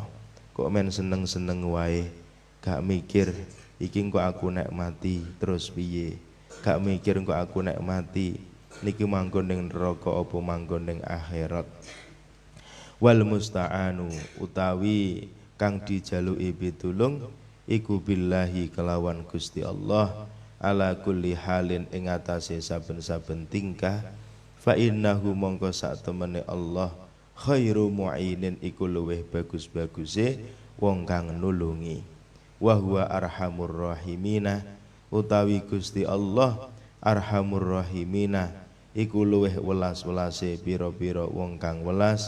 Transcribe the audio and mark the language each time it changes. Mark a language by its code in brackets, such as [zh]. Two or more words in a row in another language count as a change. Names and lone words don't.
[jv] Kok men seneng-seneng wae, gak mikir iki kok aku nek mati terus piye. Gak mikir kok aku nek mati niki manggon ning neraka apa manggon ning akhirat. [ar] والمستعان [jv] utawi kang dijaluki pitulung iku billahi kelawan Gusti Allah [ar] على كل حال [jv] ing atase saben-saben tingkah. [ar] فإنه [jv] mongko sak temene [ar] الله خير معين [jv] iku luweh bagus-baguse wong kang nulungi. [ar] وهو أرحم الراحمين [jv] utawi Gusti Allah [ar] أرحم الراحمين [jv] iku luweh welas-welase pira-pira wong kang welas.